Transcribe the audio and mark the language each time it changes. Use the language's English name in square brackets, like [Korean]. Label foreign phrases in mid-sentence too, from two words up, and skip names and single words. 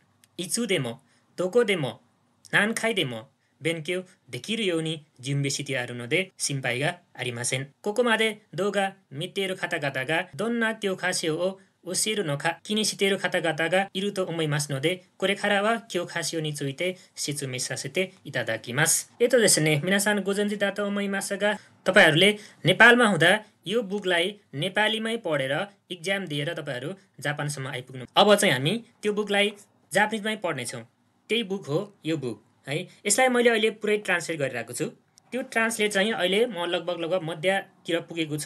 [Japanese] いつでも、どこでも、何回でも勉強できるように準備してあるので心配がありません。ここまで動画見ている方々がどんな教科書を教えるのか気にしている方々がいると思いますので、これからは教科書について説明させていただきます。ですね、皆さんご存知だと思いますが、 [Nepali] तपाईहरुले नेपालमा हुँदा यो बुकलाई नेपालीमै पढेर इक्जाम दिएर तपाईहरु जापानसम्म आइपुग्नु। अब चाहिँ हामी त्यो बुकलाई जापानिजमै पढ्नेछौँ। त्यही बुक हो यो बुक है। यसलाई मैले अहिले पुरै ट्रान्सलेट गरिरहेको छु। त्यो ट्रान्सलेट चाहिँ अहिले म लगभग मध्यतिर पुगेको छु।